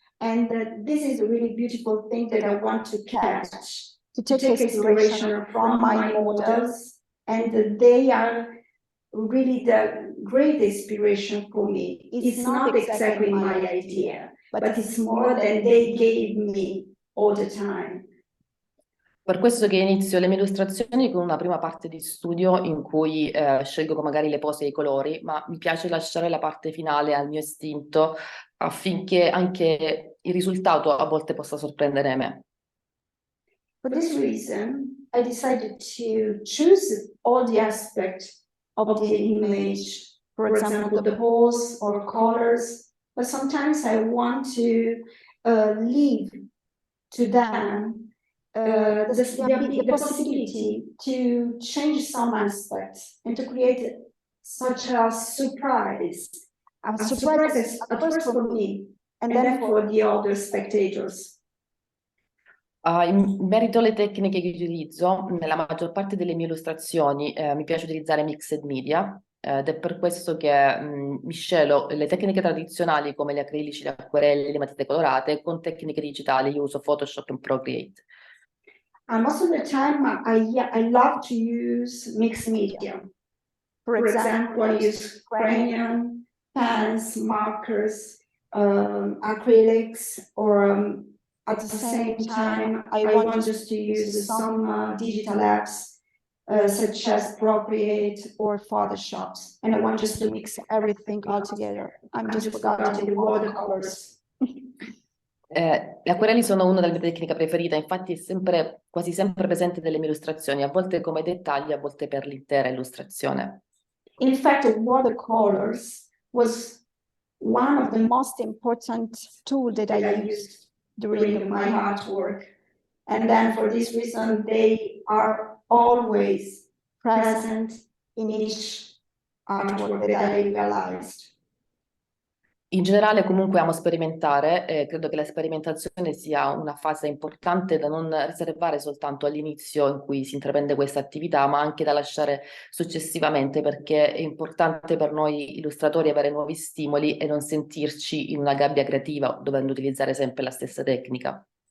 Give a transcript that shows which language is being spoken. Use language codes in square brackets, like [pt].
[en] And this is a really beautiful thing that I want to catch, to take inspiration from my models, and they are really the great inspiration for me. It's not exactly my idea, but it's more than they gave me all the time. [it] Per questo che inizio le mie illustrazioni con una prima parte di studio in cui scelgo magari le pose e i colori, ma mi piace lasciare la parte finale al mio istinto affinché anche il risultato a volte possa sorprendere me. [en] For this reason, I decided to choose all the aspects of the image, for example, the pose or colors, but sometimes I want to leave to them the possibility to change some aspects and to create such a surprise. A surprise at first for me and then for the other spectators. [it] In merito alle tecniche che utilizzo, nella maggior parte delle mie illustrazioni mi piace utilizzare mixed media ed è per questo che miscelo le tecniche tradizionali come gli acrilici, le acquerelli, le matite colorate con tecniche digitali. Io uso Photoshop e Procreate. [en] And most of the time, I love to use mixed media. For example, I use crayon, pens, markers, acrylics, or at the same time, I want just to use some digital apps such as Procreate or Photoshop, and I want just to mix everything all together. I'm just forgetting the watercolors. [it] Le acquerelli sono una delle mie tecniche preferite, infatti è quasi sempre presente nelle mie illustrazioni, a volte come dettagli, a volte per l'intera illustrazione. [en] In fact, watercolors was one of the most important tools that I used during my artwork. And then for this reason, they are always present in each artwork that I realized. [it] In generale comunque amo sperimentare, credo che la sperimentazione sia una fase importante da non riservare soltanto all'inizio in cui si intraprende questa attività, ma anche da lasciare successivamente, perché è importante per noi illustratori avere nuovi stimoli e non sentirci in una gabbia creativa dovendo utilizzare sempre la stessa tecnica.